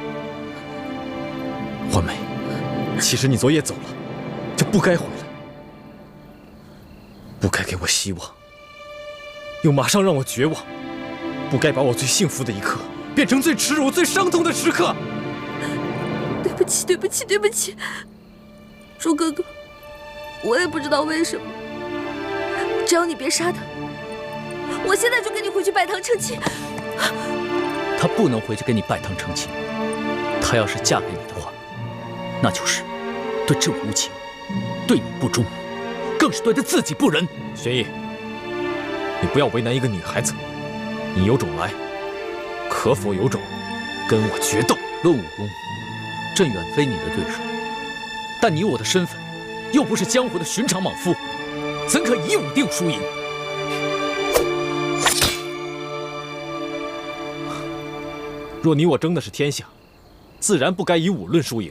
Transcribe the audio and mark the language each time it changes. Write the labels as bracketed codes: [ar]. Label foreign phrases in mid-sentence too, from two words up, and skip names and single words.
[zh] 環梅，其實你昨夜走了，就不該回來，不該給我希望，又馬上讓我絕望，不該把我最幸福的一刻變成最恥辱、最傷痛的時刻。對不起，對不起，對不起，朱哥哥。我也不知道為什麼，只要你別殺他，我現在就跟你回去拜堂成親。她不能回去跟你拜堂成親，她要是嫁給你的話，那就是對朕無情，對你不忠，更是對她自己不仁。玄烨，你不要為難一個女孩子，你有種來，可否有種跟我決鬥？論武功，朕遠非你的對手，但你我的身份又不是江湖的尋常莽夫，怎可以武定輸贏？若你我爭的是天下，自然不該以武論輸贏。